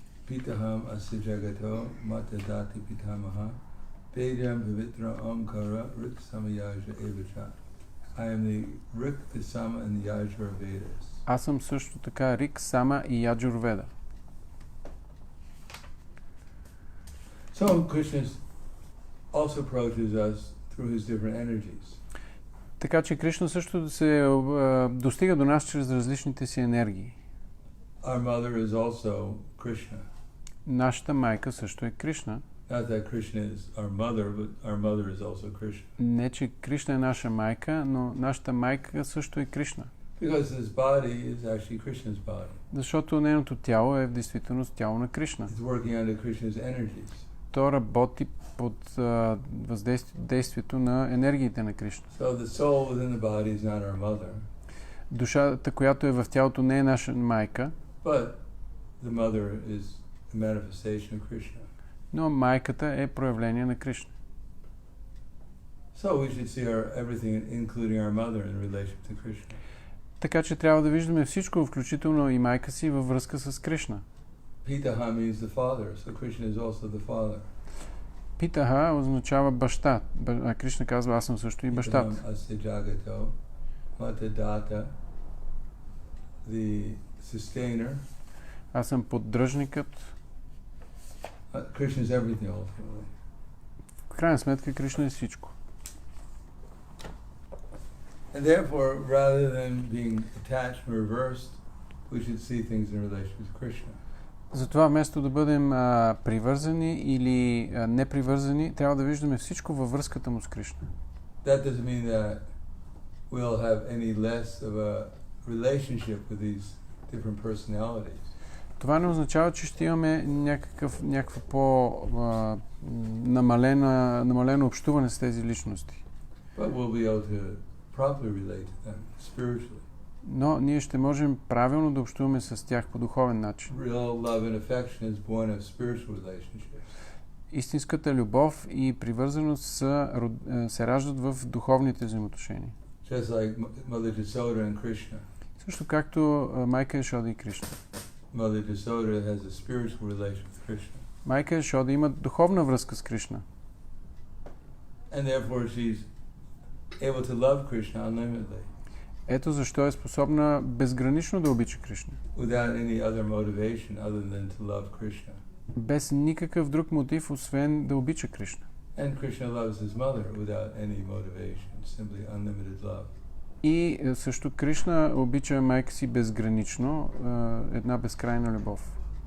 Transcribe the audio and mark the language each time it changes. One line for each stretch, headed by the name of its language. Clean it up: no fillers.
Sanskrit: Pitaham asajagato matadati pitamaha vedam pavitra omkara rik samayaja evacha.
English: I am the Rik, the Sama and the Yajur Vedas.
Bulgarian: Аз съм също така Рик, Сама и Яджурведа.
English: So Krishna also approaches us through his different energies.
Bulgarian: Така че Кришна също се достига до нас чрез различните си енергии.
English: Our mother is also Krishna.
Bulgarian: Нашата майка също е Кришна.
English: Not that Krishna is our mother, but our mother is also Krishna.
Bulgarian: Не, че Кришна е наша майка, но нашата майка също е Кришна.
English: Because his body is actually Krishna's body.
Bulgarian: Защото нейното тяло е в действителност тяло на Кришна.
English: It's working under Krishna's energies.
Bulgarian: То работи под въздействието на енергиите на Кришна.
English: So the soul within the body is not our mother.
Bulgarian: Душата, която е в тялото, не е наша майка.
English: But the mother is a manifestation of Krishna.
Bulgarian: Но майката е проявление на Кришна.
English: So we should see everything, including our mother, in relation to Krishna.
Bulgarian: Така че трябва да виждаме всичко, включително и майка си, във връзка с Кришна.
English: Pitaha means the father, so Krishna is also the father.
Bulgarian: Питаха означава баща. А Кришна казва, аз съм също и бащата.
Sanskrit: Asajagato, matadata, the sustainer.
Bulgarian: Аз съм поддръжникът.
English: Krishna is everything ultimately.
Bulgarian: В крайна сметка Кришна е всичко.
English: And therefore, rather than being attached and reversed, we should see things in relation to Krishna.
Bulgarian: Затова вместо да бъдем привързани или непривързани, трябва да виждаме всичко във връзката му с Кришна.
English: That doesn't mean that we'll have any less of a relationship with these different personalities.
Bulgarian: Това не означава, че ще имаме някакво намалено общуване с тези личности.
English: But we'll be able to properly relate to them spiritually.
Bulgarian: Но ние ще можем правилно да общуваме с тях по духовен начин.
English: Real love and affection is born of spiritual relationships.
Bulgarian: Истинската любов и привързаност се раждат в духовните взаимоотношения.
English: Just like Mother Yasoda and Krishna.
Bulgarian: Също както майка Яшода и Кришна.
English: Mother Yasoda has a spiritual relation with Krishna.
Bulgarian: Майка Яшода има духовна връзка с Кришна.
English: And therefore she's able to love Krishna unlimitedly.
Bulgarian: Ето защо е способна безгранично да обича Кришна.
English: Without any other motivation other than to love Krishna.
Bulgarian: Без никакъв друг мотив, освен да обича Кришна.
English: And Krishna loves his mother without any motivation, simply unlimited love.
Bulgarian: И също Кришна обича майка си безгранично, една безкрайна любов.